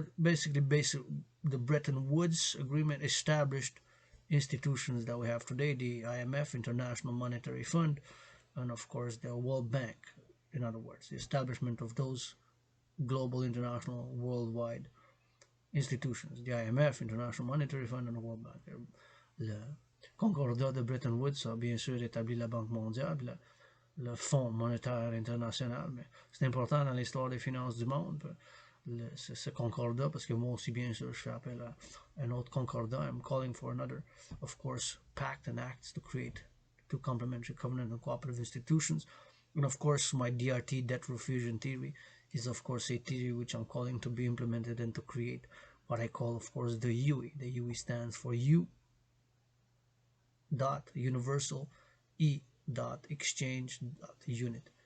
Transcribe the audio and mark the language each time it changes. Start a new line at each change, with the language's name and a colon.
English: Basically, the Bretton Woods Agreement established institutions that we have today, the IMF, International Monetary Fund, and of course the World Bank. In other words, the establishment of those global, international, worldwide institutions, the IMF, International Monetary Fund, and the World Bank.
French: Le Concordat de Bretton Woods a bien sûr établi la Banque mondiale, le Fonds monétaire international, mais c'est important dans l'histoire des finances du monde, ce concordat, parce que moi aussi, bien sûr, je fais appel à un autre concordat.
English: I'm calling for another, of course, pact and acts to create two complementary covenant and cooperative institutions. And of course, my DRT, debt refusion theory, is of course a theory which I'm calling to be implemented and to create what I call, of course, the UE. The UE stands for U dot universal E dot exchange dot unit.